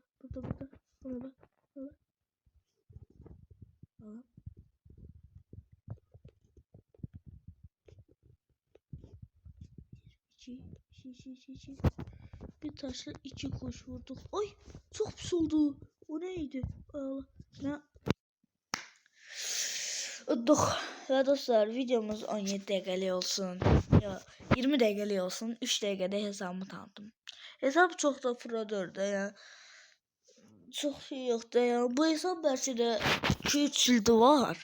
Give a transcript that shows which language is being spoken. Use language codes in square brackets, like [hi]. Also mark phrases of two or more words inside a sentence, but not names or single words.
[tr] Burada. Allah. İki. Bir taşla 2 kuş vurduk. Ay çok pis oldu. O neydi? Allah. Ne? [az] Udduq. Ya dostlar videomuz 17 dəqiqəlik olsun. Ya 20 dəqiqəlik olsun. 3 dəqiqədə hesabımı tanıdım. Hesab çox da produr da ya. Çox şey yoxdur ya. Bu hesab bəlkə də 2-3 ildir var.